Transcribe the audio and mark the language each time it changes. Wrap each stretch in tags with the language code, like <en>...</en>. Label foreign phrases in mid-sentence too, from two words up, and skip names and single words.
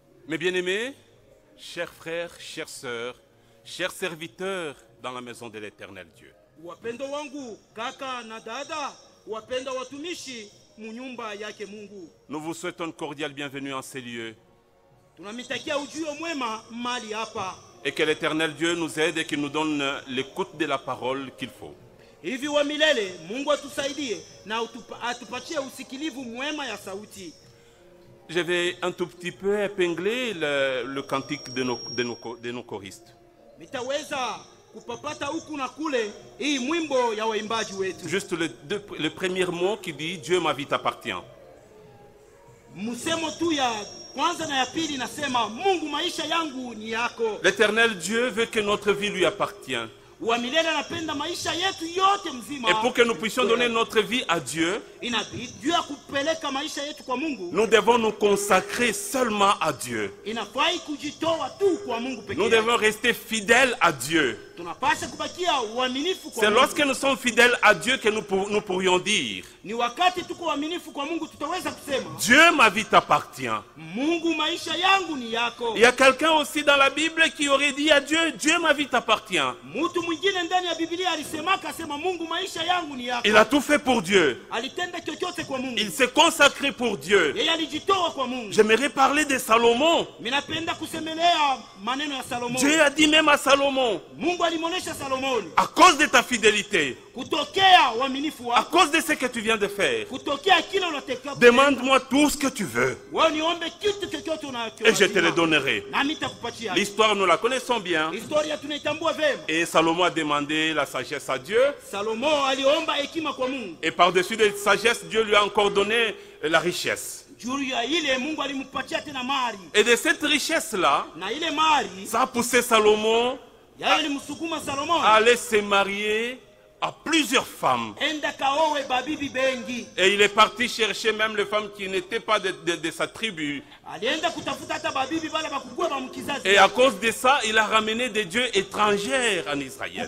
<fr>Mes bien-aimés, chers frères, chères sœurs, chers serviteurs dans la maison de l'Éternel Dieu.</fr> <sw>Wapendo wangu kaka na dada, wapenda watumishi munyumba yake Mungu.</sw> <fr>Nous vous souhaitons une cordiale bienvenue en ces lieux.</fr> <sw>Tunamitakia ujio mwema mali hapa.</sw> <fr>Et que l'Éternel Dieu nous aide et qu'il nous donne l'écoute de la parole qu'il faut.</fr> <sw>Hivi wa milele Mungu atusaidie na atupatie usikilivu mwema ya sauti.</sw> <fr>Je vais un tout petit peu épingler le cantique de nos choristes.</fr> <sw>Mitaweza kupapata huku na kule hii mwimbo ya waimbaji wetu.</sw> <fr>Juste le premier mot qui dit Dieu ma vie t'appartient.</fr> <sw>Musemo tu ya kwanza na ya pili nasema Mungu maisha yangu ni yako.</sw> <fr>L'Éternel Dieu veut que notre vie lui appartienne.</fr> <sw>Wa milele anapenda maisha yetu yote mzima.</sw> <fr>Et pour que nous puissions donner notre vie à Dieu,</fr> <sw>inabidi juu ya kupeleka maisha yetu kwa Mungu,</sw> <fr>nous devons nous consacrer seulement à Dieu.</fr> <sw>Inafai kujitoa tu kwa Mungu pekee.</sw> <fr>Nous devons rester fidèles à Dieu.</fr> <sw>Tunapaswa kubakia waaminifu kwa</sw> <fr>C'est</fr> <sw>Mungu.</sw> <fr>lorsque nous sommes fidèles à Dieu que nous pourrions dire</fr> <sw>Ni wakati tuko waaminifu kwa Mungu tutaweza kusema</sw> <fr>Dieu ma vie t'appartient.</fr> <sw>Mungu maisha yangu ni yako.</sw> <fr>Il y a quelqu'un aussi dans la Bible qui aurait dit à Dieu Dieu ma vie t'appartient.</fr> <sw>Mtu mwingine ndani ya Biblia alisema akasema Mungu maisha yangu ni yako.</sw> <fr>Il a tout fait pour Dieu.</fr> <sw>Alitenda chochote kwa Mungu.</sw> <fr>Il s'est consacré pour Dieu.</fr> <sw>Yeye alijitoa kwa Mungu.</sw> <fr>J'aimerais parler de Salomon.</fr> <sw>Minapenda kusemelea maneno ya Salomon.</sw> <fr>Dieu a dit même à Salomon,</fr> <sw>Mungu alimwonesha Salomon,</sw> <fr>à cause de ta fidélité,</fr> <sw>kutokea uaminifu</sw> <fr>à</fr> <sw>wako,</sw> <fr>cause de ce que tu viens de faire,</fr> <sw>kutokea kile unataka,</sw> <fr>demande-moi tout ce que tu veux</fr> <sw>wewe niombe kitu chochote unacho</sw> <fr>et je te le donnerai.</fr> <sw>na nitakupatia.</sw> <fr>L'histoire, nous la connaissons bien.</fr> <sw>Historia tunaitambua vema.</sw> <fr>Et Salomon a demandé la sagesse à Dieu.</fr> <sw>Salomo aliomba hekima kwa Mungu.</sw> <fr>Et par-dessus de sagesse, Dieu lui a encore donné la richesse.</fr> <sw>Juu ya ile Mungu alimpatia tena mali.</sw> <fr>Et de cette richesse-là,</fr> <sw>Na ile mali</sw> <fr>ça a poussé Salomon</fr> <sw>yeye alimsukuma Salomon</sw> <fr>à aller se marier à plusieurs femmes.</fr> <sw>enda kaowe babibi bengi.</sw> <fr>Et il est parti chercher même les femmes qui n'étaient pas de sa tribu.</fr> <sw>Alienda kutafuta hata babibi bale bakugua ba mkizazi.</sw> <fr>Et à cause de ça, il a ramené des dieux étrangers en Israël.</fr>